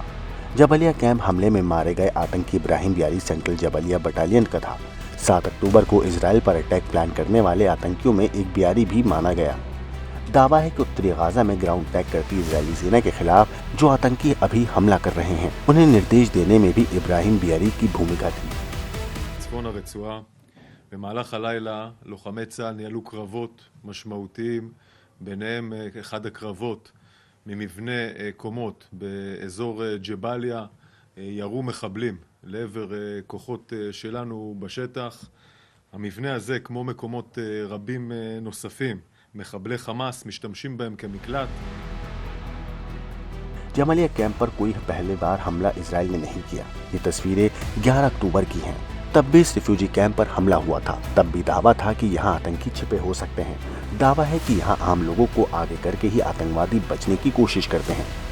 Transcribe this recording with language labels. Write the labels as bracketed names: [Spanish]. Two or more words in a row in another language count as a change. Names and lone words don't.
[Hindi] जबलिया कैंप हमले में मारे गए आतंकी इब्राहिम बियारी सेंट्रल जबलिया बटालियन का था। 7 अक्टूबर को इजराइल पर [English] attack plan [Hindi] करने वाले आतंकियों में एक बियारी भी माना गया। दावा है कि उत्तरी गाजा में [English] ground attack [Hindi] करती इजरायली सेना के खिलाफ जो आतंकी अभी हमला कर रहे हैं उन्हें निर्देश देने में भी इब्राहिम बियारी की भूमिका थी। [Hebrew] צפון הרצועה, במהלך הלילה לוחמי צה"ל ניהלו קרבות משמעותיים, ביניהם אחד הקרבות ממבנה קומות באזור ג'באליה, ירו מחבלים לעבר כוחות שלנו בשטח. המבנה הזה, כמו מקומות רבים נוספים, מחבלי חמאס משתמשים בהם כמקלט। [Hindi] जबलिया कैंप पर कोई पहले बार हमला इजराइल ने नहीं किया। ये तस्वीरें 11 अक्टूबर की हैं। तब भी इस [English] refugee camp [Hindi] पर हमला हुआ था। तब भी दावा था कि यहाँ आतंकी छिपे हो सकते हैं। दावा है कि यहाँ आम लोगों को आगे करके ही आतंकवादी बचने की कोशिश करते हैं।